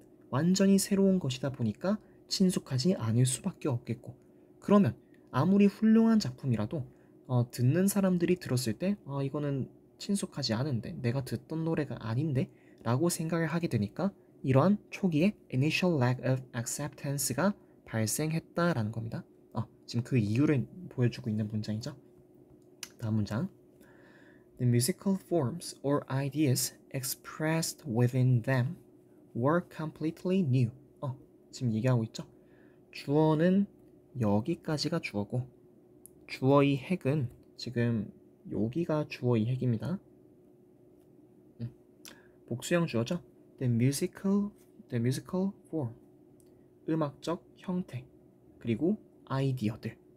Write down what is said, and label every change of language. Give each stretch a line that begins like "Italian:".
Korean: 완전히 새로운 것이다 보니까 친숙하지 않을 수밖에 없겠고, 그러면 아무리 훌륭한 작품이라도 듣는 사람들이 들었을 때 이거는 친숙하지 않은데 내가 듣던 노래가 아닌데 라고 생각을 하게 되니까 이러한 초기에
English: initial lack of acceptance
Korean: 가 발생했다라는 겁니다. 지금 그 이유를 보여주고 있는 문장이죠. 다음 문장.
English: The musical forms or ideas expressed within them were completely new.
Korean: 지금 얘기하고 있죠. 주어는 여기까지가 주어고 주어의 핵은 지금 여기가 주어의 핵입니다. 복수형 주어죠.
English: The musical form
Korean: 음악적 형태 그리고 아이디어들.